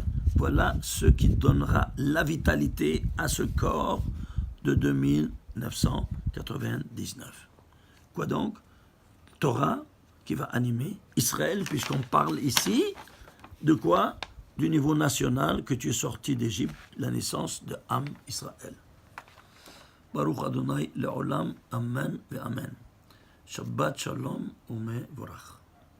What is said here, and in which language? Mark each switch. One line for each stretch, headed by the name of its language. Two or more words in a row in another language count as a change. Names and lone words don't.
French: Voilà ce qui donnera la vitalité à ce corps de 2999. Quoi donc? Torah qui va animer Israël, puisqu'on parle ici de quoi? Du niveau national que tu es sorti d'Égypte, la naissance de Am Israël.
Hebrew: ברוך אדוני לעולם אמן ואמן. שבת שלום ומבורך.